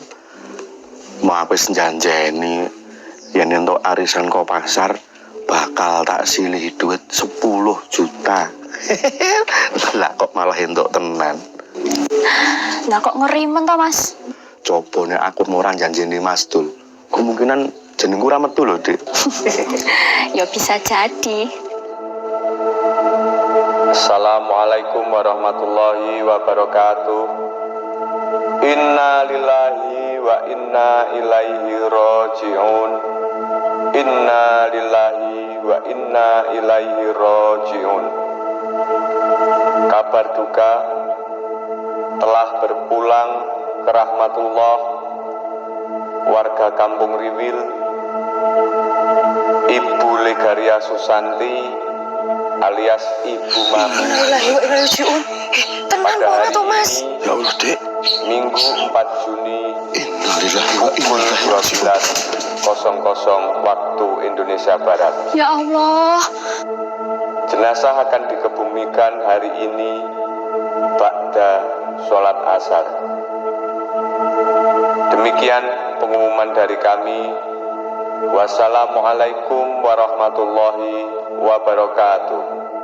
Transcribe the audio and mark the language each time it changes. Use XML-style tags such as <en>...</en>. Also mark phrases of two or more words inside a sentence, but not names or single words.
<jv>Mau aku janjeni yen entuk arisan kok pasar bakal tak silih duit 10 juta. Lah kok malah entuk tenan. Lah kok ngerimen to, Mas? Coba nek aku ora janjeni Mas Dul, kemungkinan jenengku ora metu lho, Dik.</jv> <id>Ya bisa jadi.</id> <ar>السلام عليكم ورحمة الله وبركاته. إنا لله وإنا إليه راجعون. إنا لله وإنا إليه راجعون.</ar> <id>Kabar duka telah berpulang ke rahmatullah warga Kampung Riwil, Ibu Legaria Susanti alias Ibu Mami.</id> <ar>إنا لله وإنا إليه راجعون.</ar> <jv>Tenang banget to, Mas. Ya Allah, Dik.</jv> <id>Minggu 4 Juni</id> <ar>إنا لله وإنا إليه راجعون.</ar> <id>12.00 waktu Indonesia Barat. Ya Allah. Jenazah akan dikebumikan hari ini ba'da sholat asar. Demikian pengumuman dari kami.</id> <ar>والسلام عليكم ورحمة الله وبركاته.</ar>